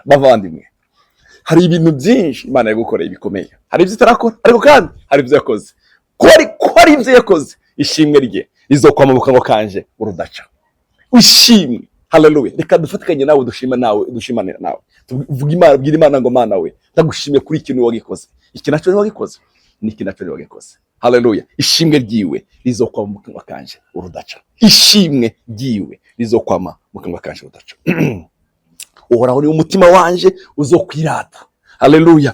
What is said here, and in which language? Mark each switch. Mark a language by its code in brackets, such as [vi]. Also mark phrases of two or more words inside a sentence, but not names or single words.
[rn] Bavandimwe, hari ibintu byinshi Imana yagukoreye bikomeye. Hari ibyo itarakora ariko kandi hari ibyo yakoze. Ko ari ibyo yakoze, ishimwe rye rizokwama mu kanwa kanje urudaca. Ishimwe. Haleluya. Reka dufatikanye nawe dushimane nawe. Tuvuga Imana, bwira Imana ngo Mana we ndagushimiye kuri ikintu wagikoze. Iki naco ni wagikoze. Niki naco ni wagikoze. Haleluya. Ishimwe ryiwe rizokwama mu kanwa kanje urudaca. Ishimwe ryiwe rizokwama mu kanwa kanje urudaca. Uhoraho ni umutima wanje uzokwirata. Haleluya.